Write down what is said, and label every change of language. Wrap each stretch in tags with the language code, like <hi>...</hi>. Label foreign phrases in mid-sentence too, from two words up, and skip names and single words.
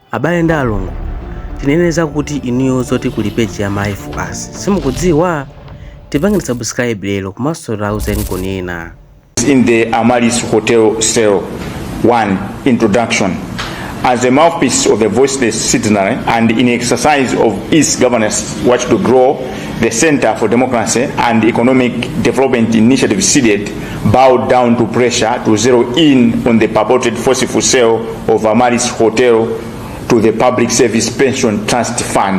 <ny>abale ndi alongo tineneza kuti inuyo zoti kuli page ya My For Us simukudziwa tipangeni subscribe lero komanso tauze Nkhani ena.</ny> <en>In the Amarylis Hotel cell. 1. Introduction. As a mouthpiece of the voiceless citizenry and in exercise of its governance watch to grow, the Center for Democracy and Economic Development Initiative Cdedi bowed down to pressure to zero in on the purported forceful sale of Amarylis Hotel to the Public Service Pension Trust Fund.</en>